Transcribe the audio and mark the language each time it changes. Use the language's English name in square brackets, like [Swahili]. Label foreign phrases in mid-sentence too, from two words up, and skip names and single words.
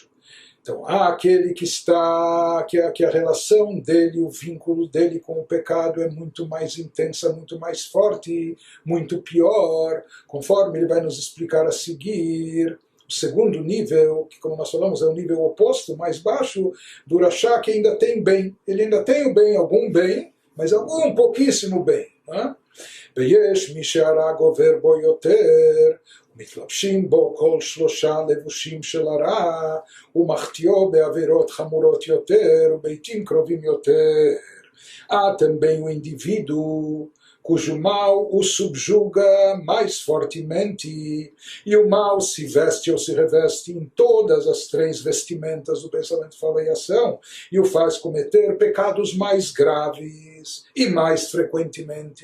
[Portuguese] Então, há aquele que a relação dele, o vínculo dele com o pecado é muito mais intensa, muito mais forte, muito pior, conforme ele vai nos explicar a seguir. O segundo nível, que como nós falamos é o nível oposto, mais baixo, do rasha que ainda tem bem. Ele ainda tem o bem, algum bem, mas algum pouquíssimo bem. [Hebrew] ויש מי שהרג עובר בו יותר, ומתלבשים בו כל 3 לבושים של הרע, ומחטיאו בעבירות חמורות יותר, ובעתים קרובים יותר. [Portuguese] Há também o indivíduo cujo mal o subjuga mais fortemente, e o mal se veste ou se reveste em todas as 3 vestimentas do pensamento, fala e ação, e o faz cometer pecados mais graves e mais frequentemente.